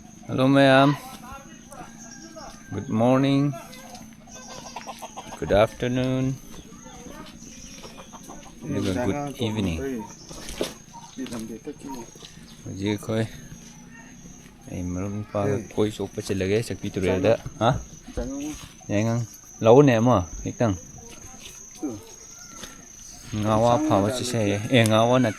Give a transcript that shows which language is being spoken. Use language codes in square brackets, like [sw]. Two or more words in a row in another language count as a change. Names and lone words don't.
[en] Hello, ma'am. Good morning. Good afternoon. Good evening. [mni] Hꯧꯖꯤꯛ ꯑꯩꯈꯣꯏ ꯑꯩ ꯃꯔꯨꯞ ꯅꯨꯄꯥꯒ ꯀꯣꯏ ꯆꯣꯞꯄ ꯆꯠꯂꯒꯦ ꯆꯛꯄꯤ ꯇꯨꯔꯦꯜꯗ. ꯍꯥ? ꯌꯥꯏꯉꯪ ꯂꯧꯅꯦ ꯑꯃ ꯈꯤꯇꯪ. ꯉꯥꯋꯥ ꯐꯥꯕ ꯆꯠꯁꯦ ꯍꯥꯏꯌꯦ. ꯉꯥꯋꯥ ꯅꯠꯇꯦ.